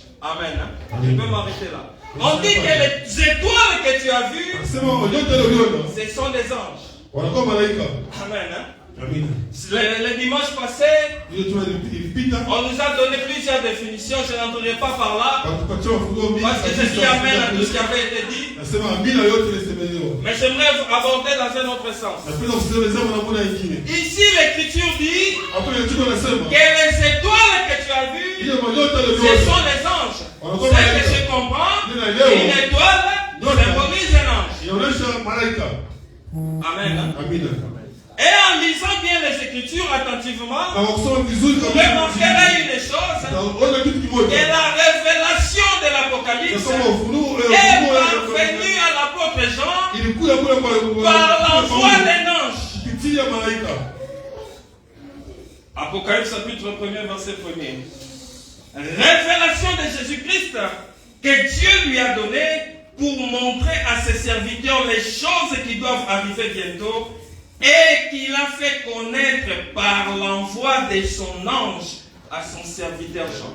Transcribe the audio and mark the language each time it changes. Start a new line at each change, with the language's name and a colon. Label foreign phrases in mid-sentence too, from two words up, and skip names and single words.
French: Amen. Je peux m'arrêter là. On dit que les étoiles que tu as vues, ce sont des anges. Amen.
Swahili: Amina.
French: Le dimanche passé,
Swahili: Ile tulipita.
French: on nous a donné plusieurs définitions. Je n'entrerai pas par là.
Swahili: Watupatia mafunzo mingi.
French: Parce que je dis amen à tout ce qui avait été dit.
Swahili: Nasema amina yote imesemelewa.
French: Mais j'aimerais aborder dans un autre sens.
Swahili: Napenda kusemezea namna nyingine.
French: Ici, l'Écriture dit
Swahili: Hapo ile tuko nasema.
French: que les étoiles que tu as vues,
Swahili: Ile manyota ile
French: ce sont les anges. C'est que je comprends. Une étoile symbolise un ange.
Swahili: Inaonyesha malaika.
French: Amen.
Swahili: Amina.
French: Et en lisant bien les Écritures attentivement,
Swahili: Na kusoma vizuri
French: vous
Swahili: kabisa.
French: remarquerez une chose,
Swahili: Naona kitu
French: que
Swahili: kimoja.
French: la révélation de l'Apocalypse
Swahili: Nasoma ufunuo
French: est parvenue à l'apôtre Jean
Swahili: ilikuja kule
French: par l'envoi d'un ange.
Swahili: kupitia malaika.
French: Apocalypse chapitre 1er, verset 1er. Révélation de Jésus-Christ que Dieu lui a donné pour montrer à ses serviteurs les choses qui doivent arriver bientôt et qu'il a fait connaître par l'envoi de son ange à son serviteur Jean.